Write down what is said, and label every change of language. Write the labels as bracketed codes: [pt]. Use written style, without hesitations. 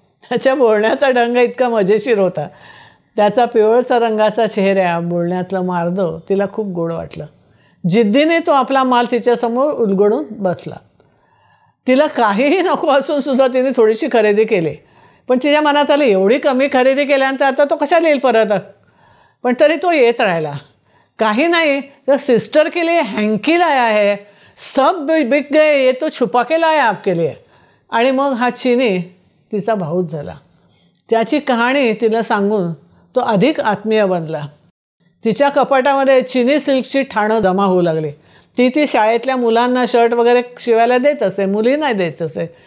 [mr] त्याच्या बोलण्याचा ढंग इतका मजेशीर होता. त्याचा पिवळसा रंगाचा चेहरा, बोलण्यातलं मार्दव तिला खूप गोड वाटलं. जिद्दीने तो आपला माल तिच्यासमोर उलगडून बसला. तिला काहीही नको असून सुद्धा तिने थोडीशी खरेदी केली. पण तिच्या मनात आली, एवढी कमी खरेदी केल्यानंतर आता तो कशाला येईल परत? पण तरी तो येत राहिला. काही नाही तर [hi] सिस्टर के लिए हँकी लाया है, सब बिक गए, ये तो छुपा के लाया आपके लिए. [mr] आणि मग हा चिनी तिचा भाऊच झाला. त्याची कहाणी तिला सांगून तो अधिक आत्मीय बनला. तिच्या कपाटामध्ये चिनी सिल्कची ठाणं जमा होऊ लागली. ती शाळेतल्या मुलांना शर्ट वगैरे शिवायला देत असे, मुली नाही देत असे.